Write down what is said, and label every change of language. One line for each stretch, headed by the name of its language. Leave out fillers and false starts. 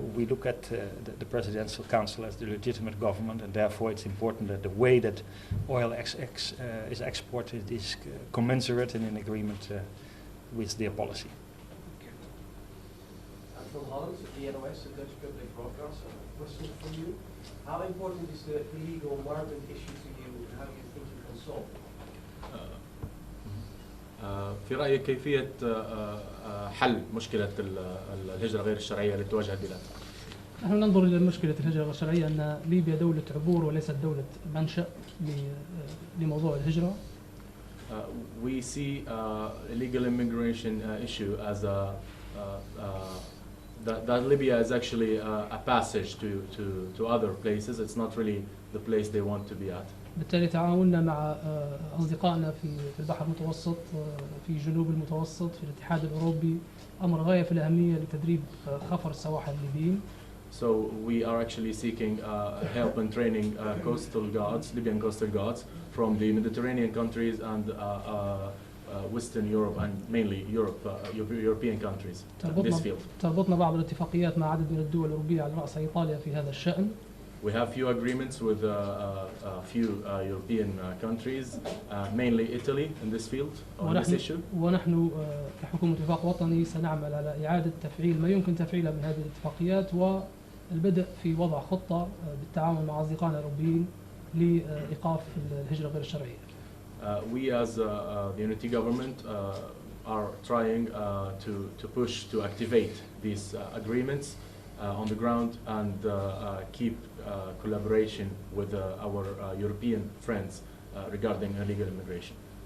English: We look at the Presidential Council as the legitimate government, and therefore it's important that the way that oil is exported is commensurate and in agreement with their policy. From Holland, the NOS, the Dutch Public Broadcaster. Question for you. How important is the illegal migrant issue to you, and how do you think you can solve it?
Arabic: في رأيك كيفية حل مشكلة الهجرة غير الشرعية التي تواجه البلاد؟ نحن ننظر إلى مشكلة الهجرة غير الشرعية أن ليبيا دولة عبور وليست دولة منشأ لموضوع الهجرة.
English: We see illegal immigration issue as that Libya is actually a passage to other places. It's not really the place they want to be at.
Arabic: بالتالي تعاوننا مع أصدقائنا في البحر المتوسط في جنوب المتوسط في الاتحاد الأوروبي أمر غاية في الأهمية لتدريب خفر السواحل الليبيين.
English: So we are actually seeking help and training Libyan coastal guards from the Mediterranean countries and Western Europe and mainly European countries in this field.
Arabic: تربطنا بعض الاتفاقيات مع عدد من الدول الأوروبية على رأس إيطاليا في هذا الشأن.
English: We have few agreements with a few European countries, mainly Italy in this field on this issue.
Arabic: ونحن كحكومة وفاق وطني سنعمل على إعادة تفعيل ما يمكن تفعيله من هذه الاتفاقيات والبدء في وضع خطة بالتعاون مع أصدقائنا الأوروبيين لإيقاف الهجرة غير الشرعية.
English: We as the unity government are trying to push to activate these agreements on the ground and keep collaboration with our European friends regarding illegal immigration.